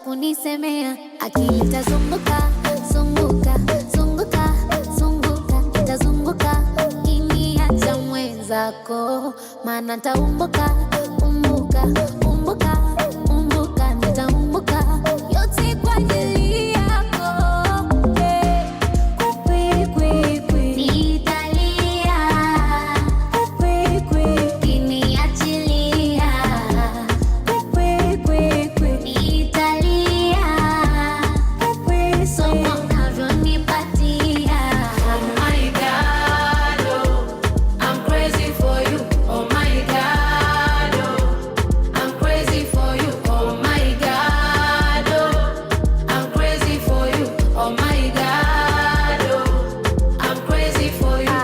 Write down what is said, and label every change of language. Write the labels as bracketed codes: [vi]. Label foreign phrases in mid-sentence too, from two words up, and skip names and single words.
[sw] kunisemea, akili tazunguka, zunguka, zunguka, zunguka, itazunguka, ukiniacha mwenzako, maana nitaumbuka, umbuka, umbuka, umbuka, nitaumbuka, yote kwa ajili yako. Kwi, kwi, kwi, nitalia, kwi, kwi, ukiniachilia, kwi, kwi, kwi, nitalia, kwi, somo unavyonipatia. [en] Oh my God, oh, I'm crazy for you. Oh my God, oh, I'm crazy for you. Oh my God, oh, I'm crazy for you. Oh my God, oh, I'm crazy for you.